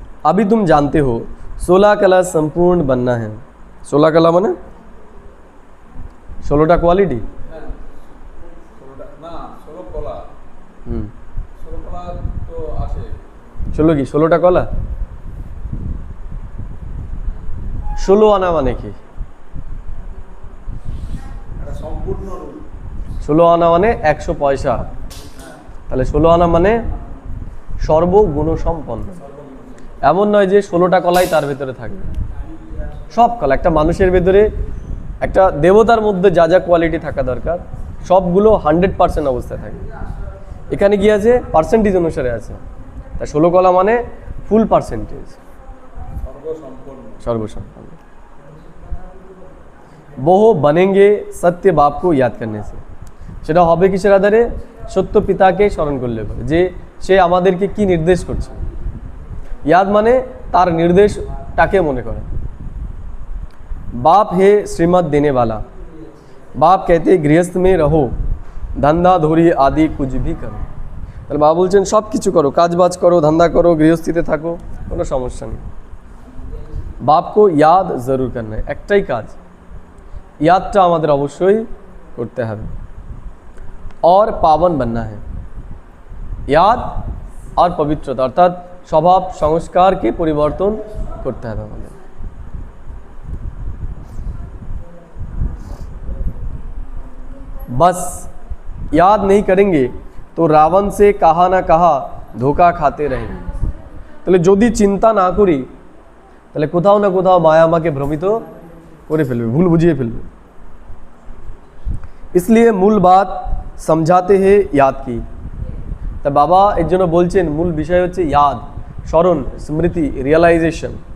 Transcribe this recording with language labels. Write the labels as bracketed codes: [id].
[hi] अभी तुम जानते हो 16 कला संपूर्ण बनना है। 16 कला माने 16টা কোয়ালিটি। [bn] হ্যাঁ, 16টা না, 16 কলা। 16 কলা তো আছে। 16 কি 16টা কলা? 16 আনা মানে কি? এটা সম্পূর্ণ রূপ। 16 আনা মানে 100 পয়সা। তাহলে 16 আনা মানে সর্বগুণ সম্পন্ন। এমন নয় যে 16টা কলাই তার ভেতরে থাকবে, সব কলা। একটা মানুষের ভেতরে, একটা দেবতার মধ্যে যা যা কোয়ালিটি থাকা দরকার সবগুলো 100% অবস্থায় থাকে। এখানে কি আছে? পার্সেন্টেজ অনুসারে আছে। তা 16 কলা মানে ফুল পার্সেন্টেজ, সর্বসম্পন্ন। [hi] वो बनेंगे सत्य बाप को याद करने से। [bn] সেটা হবে কিসের আধারে? সত্য পিতাকে স্মরণ করলে পরে, যে সে আমাদেরকে কি নির্দেশ করছে। याद माने तार निर्देशटाके मने करा। [hi] बाप है श्रीमत देने वाला। बाप कहते गृहस्थ में रहो, धंधा धोरी आदि कुछ भी करो। [bn] তাহলে বাবা বলছেন সব কিছু করো, কাজ বাজ করো, ধান্দা করো, গৃহস্থিতে থাকো, কোনো সমস্যা নেই। [hi] বাপ को याद जरूर करना है। [bn] একটাই কাজ, यादটা আমাদের অবশ্যই করতে হবে। [hi] और पावन बनना है। याद और पवित्रता अर्थात स्वभाव संस्कार के परिवर्तन करते हैं हमें। बस याद नहीं करेंगे तो रावण से कहा ना कहा धोखा खाते रहेंगे। [bn] তাহলে যদি চিন্তা না করি তাহলে কোথাও না কোথাও মায়া আমাকে ভ্রমিত করে ফেলবে, ভুল বুঝিয়ে ফেলবে। [hi] इसलिए मूल बात समझाते हैं याद की। [bn] তা বাবা এর জন্য বলছেন মূল বিষয় হচ্ছে याद, স্মরণ, স্মৃতি, রিয়েলাইজেশন।